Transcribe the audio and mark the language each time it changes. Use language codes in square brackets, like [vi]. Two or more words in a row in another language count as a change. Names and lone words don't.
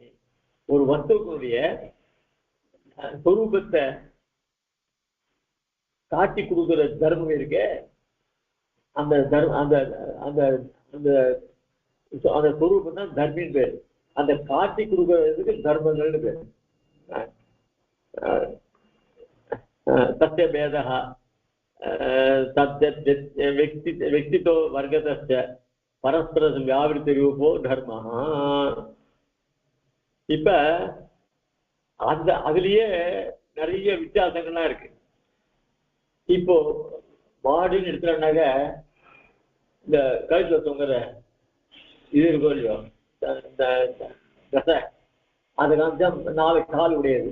[ta] ஒரு வஸ்துக்களுடைய சொரூபத்தை காட்டி கொடுக்கிற தர்மம் இருக்கு. அந்த அந்த அந்த அந்த அந்த சொரூபம் தான் தர்மின்னு பேர். அந்த காட்டி கொடுக்கறதுக்கு தர்மங்கள்னு பேர். [sa] सत्य भेदा व्यक्तितो वर्गतश्च परस्पर व्यावृत्ति रूपो धर्म. [ta] இப்ப அந்த அதுலயே நிறைய வித்தியாசங்கள்லாம் இருக்கு. இப்போ மாடுன்னு எடுத்துட்டாங்க, இந்த கழுத்துல தொங்குற இது இருக்கும் இல்லையோ தசை, அது காமிச்சா 4 கால் உடையது.